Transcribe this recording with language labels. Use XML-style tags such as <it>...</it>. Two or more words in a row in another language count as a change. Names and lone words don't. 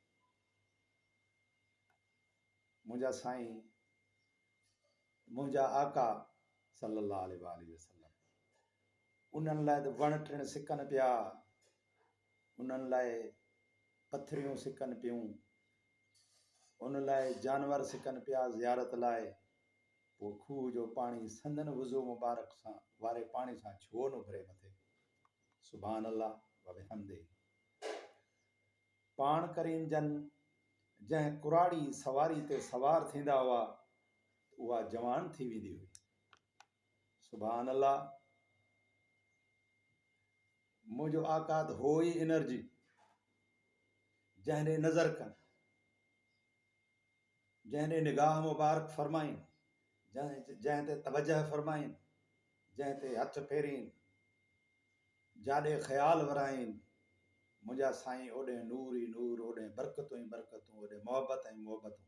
<sd>मुंहिंजा साईं, मुंहिंजा आका</sd> <ar>صلى الله عليه وسلم,</ar> <sd>उन्हनि लाइ त वण टिण सिकनि पिया, उन्हनि लाइ पथरियूं सिकनि पियूं, उन लाइ जानवर सिकनि पिया ज़ियारत लाइ। पोइ खूह जो पाणी संदन वुज़ू मुबारक सां वारे पाणी सां छो न उभरे मथे।</sd> <ar>سبحان الله وبحمده.</ar> <sd>पाण करीम जन जंहिं कुराड़ी सवारी ते सवार थींदा हुआ, उहा जवान थी वेंदी हुई।</sd> <ar>سبحان الله.</ar> <sd>मुंहिंजो आका त हो ई एनर्जी जंहिं ॾे नज़र कनि, जंहिं ॾे निगाह मुबारक फरमाइनि, जंहिं ते तवजह फरमाइनि, जंहिं ते हथ फेरीनि, जाॾे ख़्याल वराइनि, मुंहिंजा साईं ओॾे नूर ई नूर, ओॾे बरकतूं ई बरकतूं, ओॾे मोहबत ऐं मोहबतूं।</sd>